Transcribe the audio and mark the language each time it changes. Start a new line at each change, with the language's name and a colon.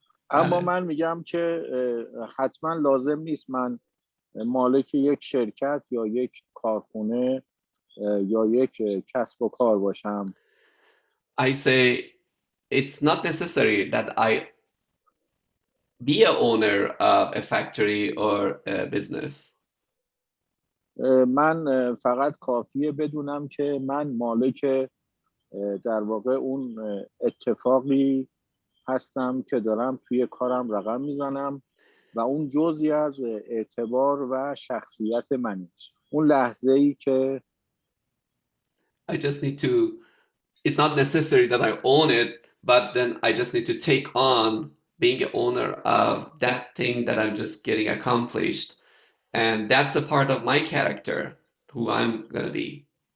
Persian: اما من میگم که حتما لازم نیست من مالک یک شرکت یا یک کارخونه یا یک کسب و کار باشم.
English: I say it's not necessary that I be a owner of a factory or a business.
Persian: من فقط کافیه بدونم که من مالک در واقع اون اتفاقی هستم که دارم توی کارم رقم میزنم و اون جزئی از اعتبار و شخصیت منه. اون لحظه‌ای که
English: I just need to, it's not necessary that I own it, but then I just need to take on being an owner of that thing that I'm just getting accomplished. And that's a part of my character, who I'm going to be.